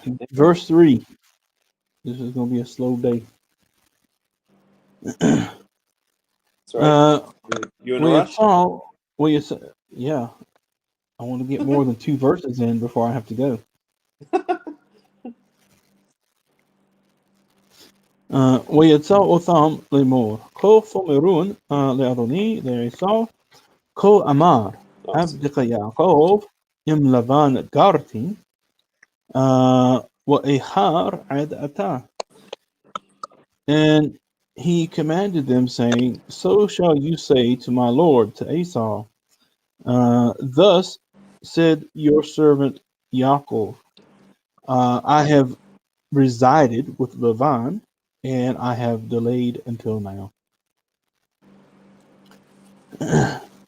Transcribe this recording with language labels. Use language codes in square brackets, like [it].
[en] Verse 3. This is going to be a slow day. Sorry. You in a rush? Yeah. I want to get more than 2 verses in before I have to go. [he] ויצא אותם לאמור, כה פומרון לאדוני לעשו, כה אמר עבדך יעקב עם לבן גרתי, ואיחר עד עתה. [en] And he commanded them, saying, "So shall you say to my lord, to Esau, thus said your servant Yaakov, I have resided with Lavan, and I have delayed until now."